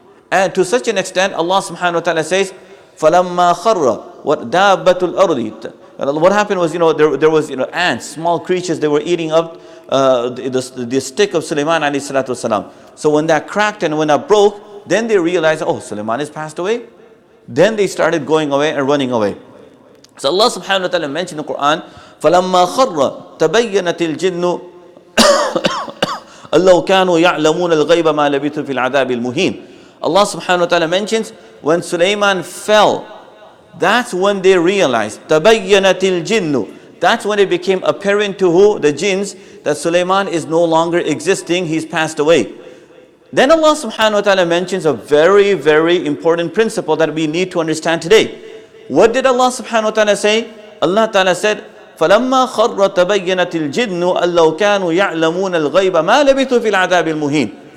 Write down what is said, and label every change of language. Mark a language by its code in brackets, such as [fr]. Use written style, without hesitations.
[en] And to such an extent, Allah subhanahu wa ta'ala says, [ar] فَلَمَّا خَرَّ وَدَابَّةُ الْأَرْضِ. [en] What happened was, there was ants, small creatures, they were eating up the stick of Sulaiman alayhi salatu wasalam. So when that cracked and when that broke, then they realized, oh, Sulaiman has passed away. Then they started going away and running away. So Allah subhanahu wa ta'ala mentioned in the Quran, [ar] فَلَمَّا خَرَّ تَبَيَّنَتِ الْجِنُّ أَلَّوْ كَانُوا يَعْلَمُونَ الْغَيْبَ مَا لَبِثُوا فِي الْعَذَابِ الْمُهِينِ. [en] Allah subhanahu wa ta'ala mentions, when Sulaiman fell, that's when they realized, [ar] تَبَيَّنَتِ الْجِنُّ, [en] that's when it became apparent to who? The jinns, that Sulaiman is no longer existing, he's passed away. Then Allah subhanahu wa ta'ala mentions a very, very important principle that we need to understand today. What did Allah subhanahu wa ta'ala say? Allah ta'ala said, [ar] فَلَمَّا خَرَّ تَبَيَّنَتِ الْجِنُّ أَلَّوْ كَانُوا يَعْلَمُونَ الْغَيْبَ مَا لَبِثُوا فِي الْعَذَابِ الْمُهِينِ.